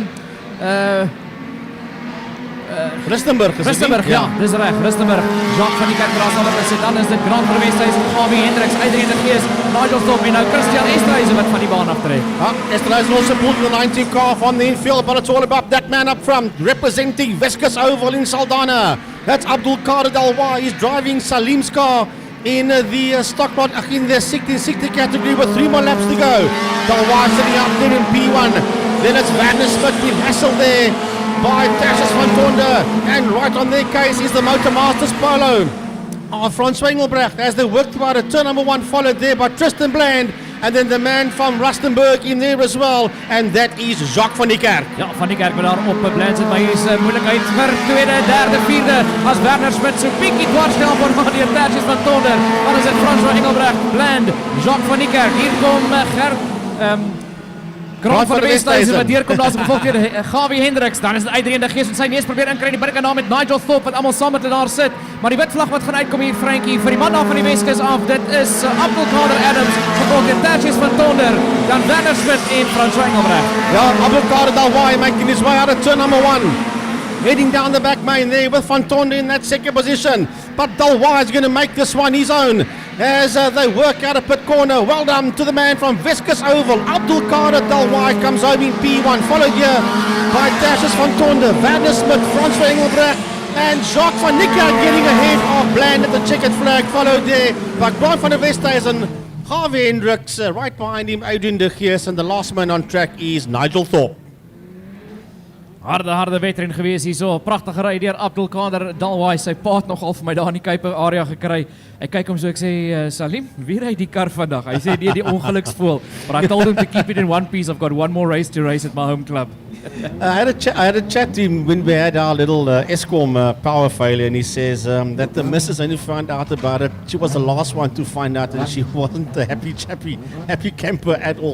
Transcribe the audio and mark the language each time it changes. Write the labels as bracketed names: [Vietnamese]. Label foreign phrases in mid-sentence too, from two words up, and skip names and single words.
[Afrikaans] Rustenburg, ja, dis reg, Rustenburg. Jacques van die Kerk daar saam met hulle sit. Dan is dit Grant van der Westhuizen, Gawie Hendricks, Adrian de Gees, Nigel Thorpe en nou Christian Estreise wat van die baan aftrek. [English] Estreise also pulled the 19 car from the infield, but it's all about that man up front, representing Weskus Oval in Saldanha. That's Abdelkader Dalwai. He's driving Salim's car in the stock lot in the 1660 category with 3 more laps to go. Dalwai sitting out there in P1. Then it's Werner Smit being hassled there by Tertius van Tonder, and right on their case is the Motor Masters Polo of François Engelbrecht as they work toward a turn number 1, followed there by Tristan Bland, and then the man from Rustenburg in there as well, and that is Jacques van die Kerk. [Afrikaans] Ja, van die Kerk met daar op Bland sit, maar hier is moeilikheid vir tweede, derde, vierde, as Werner Smit so bietjie dwarsnel word van die Tertius van Tonder. Dan is dit François Engelbrecht, Bland, Jacques van die Kerk. Hier kom Grant van der Westhuizen wat deurkom daar is gevolg deur Gawie Hendricks. Dan is dit Adrian de Gees wat sy neus probeer inkry in die binnekant daar met Nigel Thorpe wat almal saam met hulle daar sit. Maar die wit vlag wat gaan uitkom hier, Frankie, vir die man daar van die Weskus af. Dit is Abdelkader Adams, gevolg deur Tertius van Tonder, dan Werner Smit en François Engelbrecht. [English] Ja, Abdelkader Dalwai making his way out of turn number 1. Heading down the back main there with Van Tonder in that second position. But Dalwai is going to make this one his own as they work out a pit corner. Well done to the man from Weskus Oval. Abdelkader Dalwai comes home in P1, followed here by Tertius van Tonder, Werner Smit, François Engelbrecht, and Jacques van Niekerk getting ahead of Bland at the checkered flag, followed there by Grant van der Westhuizen, Gawie Hendricks, right behind him Adrian de Gees, and the last man on track is Nigel Thorpe. [Afrikaans] Harde wedren gewees hier so, pragtige ry deur Abdelkader Dalwai, sy paat nogal vir my daar in die Kuiper area gekry. Ek kyk hom so, ek sê, Salim, wie ry die kar vandag? Hy sê, die ongeluksvoel. [English] But I told him to keep it in one piece, I've got one more race to race at my home club. I had a chat to him when we had our little Eskom power failure, and he says that the missus only found out about it. She was the last one to find out, and she wasn't a happy camper at all.